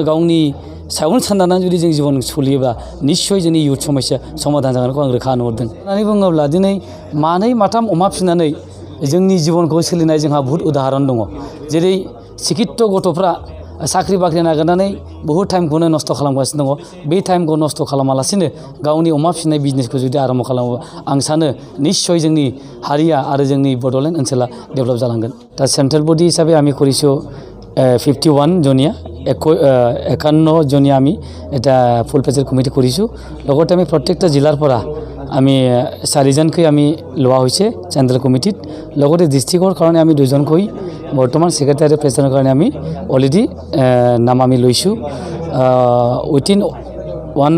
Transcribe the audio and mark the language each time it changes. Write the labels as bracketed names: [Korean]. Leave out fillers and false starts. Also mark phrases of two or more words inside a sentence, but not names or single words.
[Bodo] गावनि सायावनो साननानै जुदि जों जिबन सोलियोबा निश्चय जोंनि युथ समस्या समाधान जागोनखौ आं रोखा नुहुरदों होननानै बुङोब्ला दिनै मानै माथाम अमा फिनानै जोंनि जिबनखौ सोलिनाय जोंहा बहुत उदाहरन दङ जेरै शिक्षित गथ'फ्रा साख्रि बाख्रि नागिरनानै बहुत टाइमखौनो नस्थ' खालामगासिनो दङ बे टाइमखौ नस्थ' खालामालासिनो गावनि अमा फिनाय बिजनेसखौ जुदि आरम्भ खालामोबा आं सानो निश्चय जोंनि हारिया आरो जोंनि बड'लेण्ड ओनसोला डेभेलप जालांगोन दा [English] central body [Bodo] हिसाबै [Assamese] আমি কৰিছোঁ 51 জনীয়া 51 জনীয়া আমি এটা [English] full page committee [Assamese] কৰিছোঁ লগতে আমি প্ৰত্যেকটা জিলাৰ পৰা আমি 4জনকৈ আমি লোৱা হৈছে [English] central committee [Assamese] লগতে ডিস্ট্ৰিক্টৰ কাৰণে আমি 2জনকৈ বৰ্তমান [English] secretary president [Assamese] কাৰণে আমি অলৰেডি নাম আমি লৈছোঁ উইথিন 1